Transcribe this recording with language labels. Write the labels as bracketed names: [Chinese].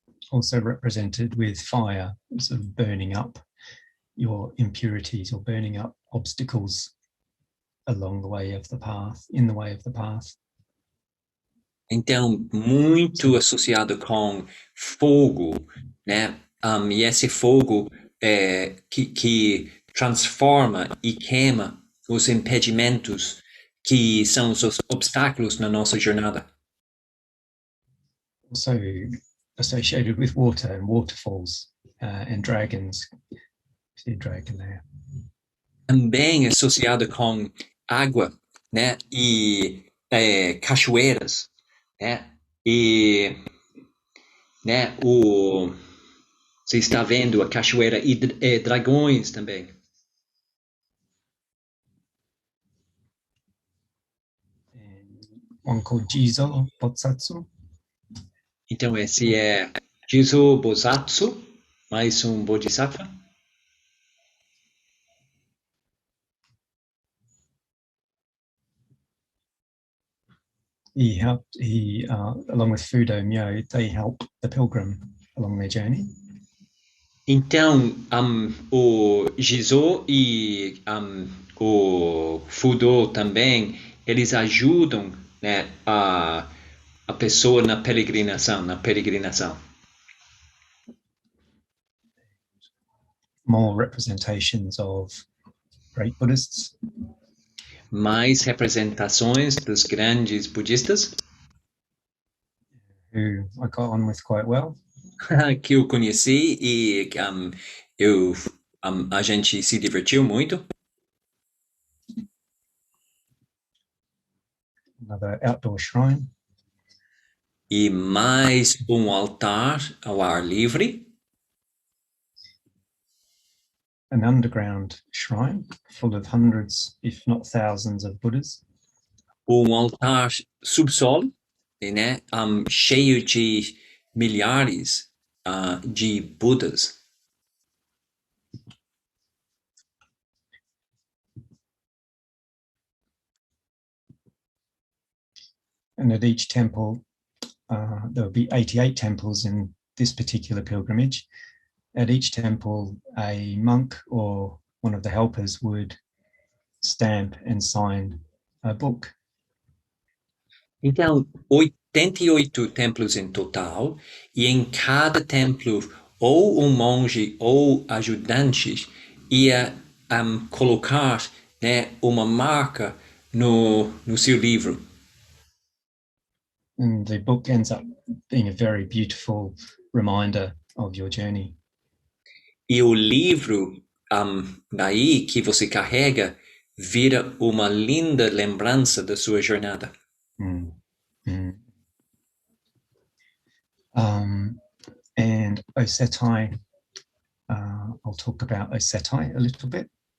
[English] Also represented with fire, sort of burning up your impurities or burning up obstacles along the way of the path, in the way of the path. [Portuguese] Então, muito associado com fogo, né? E esse fogo que transforma e queima os impedimentos que são os obstáculos na nossa jornada. [English] Also associated with water and waterfalls and dragons. See a dragon there. [Portuguese] Também associado com água, né? E cachoeiras, né? E, né? Você está vendo a cachoeira e dragões também. [English] And one called Jizo Botsatsu. [Portuguese] Então esse é Jizo Bosatsu, mais um Bodhisattva. [English] He along with Fudo Myo, they help the pilgrim along their journey. [Portuguese] Então, o Jizo e o Fudo também, eles ajudam, né, a pessoa na peregrinação. [English] More representations of great Buddhists. [Portuguese] Mais representações dos grandes budistas [English] Who I got on with quite well. [Portuguese] que eu conheci e a gente se divertiu muito. [English] Another outdoor shrine. [Portuguese] E mais um altar ao ar livre. [English] An underground shrine full of hundreds, if not thousands, of Buddhas. [Portuguese] Altar subsolo, né? Cheio de milhares de Budas. [English] And at each temple, there will be 88 temples in this particular pilgrimage. At each temple, a monk or one of the helpers would stamp and sign a book. [Portuguese] Então, 88 templos em total, e em cada templo, ou um monge ou ajudante ia colocar, né, uma marca no seu livro. [English] And the book ends up being a very beautiful reminder of your journey. [Portuguese] E o livro daí que você carrega vira uma linda lembrança da sua jornada. [English] And Osetai, I'll talk about Osetai a little bit.